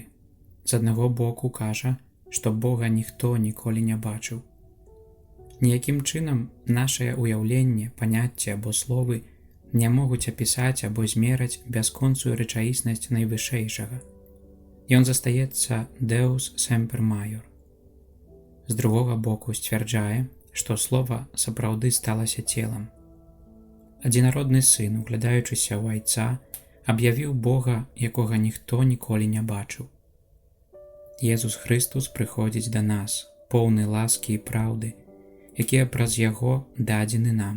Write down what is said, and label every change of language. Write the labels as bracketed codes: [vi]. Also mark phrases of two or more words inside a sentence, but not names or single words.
[be] З аднаго боку кажа, што Бога ніхто ніколі не бачыў. Ніякім чынам нашае ўяўленне, паняцце або словы не могуць апісаць або змераць бясконцую рэчаіснасць найвышэйшага. Ён застаецца [la] Deus semper maior. [be] З другога боку сцвярджае, што слова сапраўды сталася целам. Адзінародны сын, углядаючыся ў айца, аб'явіў Бога, якога ніхто ніколі не бачыў. Езус Хрыстус прыходзіць да нас, поўны ласкі і праўды, якія праз яго дадзены нам.